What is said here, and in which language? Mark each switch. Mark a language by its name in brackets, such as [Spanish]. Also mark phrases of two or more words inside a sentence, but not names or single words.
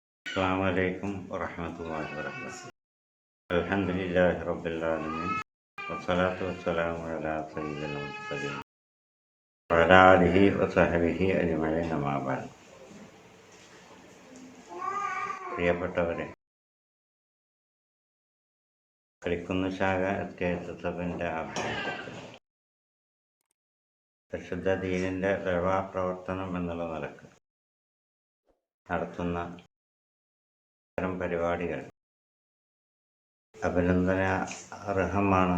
[Arabic] السلام عليكم ورحمة الله وبركاته. الحمد لله رب العالمين والصلاة والسلام على سيد المرسلين وعلى آله وصحبه أجمعين أما بعد. [Malayalam] പ്രിയപ്പെട്ടവരെ, കളിക്കുന്ന ശാഖ SKSSFിൻ്റെ ആഭിമുഖ്യത്തിൽ പരിശുദ്ധ ദീനിൻ്റെ പ്രവർത്തനം എന്നുള്ള നിലക്ക് നടത്തുന്ന ഇത്തരം പരിപാടികൾ അഭിനന്ദന അർഹമാണ്.